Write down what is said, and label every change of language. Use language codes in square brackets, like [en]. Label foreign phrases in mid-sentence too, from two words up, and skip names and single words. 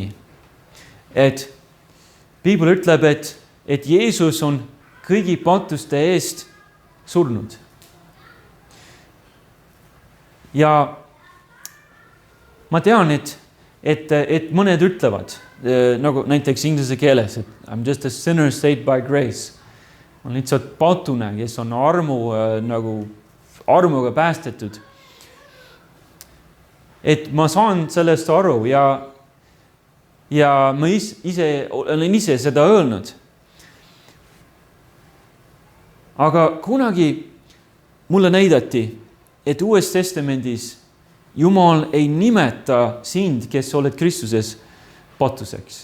[et] Et Piibel ütleb, et Jeesus on kõigi patuste eest surnud. Ja ma tean, et mõned ütlevad, nagu näiteks inglise keeles, et [en] I'm just a sinner saved by grace. [et] On lihtsalt patune, kes on armuga päästetud. et ma saan sellest aru ja ma olen ise seda öelnud. Aga kunagi mulle näidati, et Uues Testamendis Jumal ei nimeta sind, kes oled Kristuses, patuseks.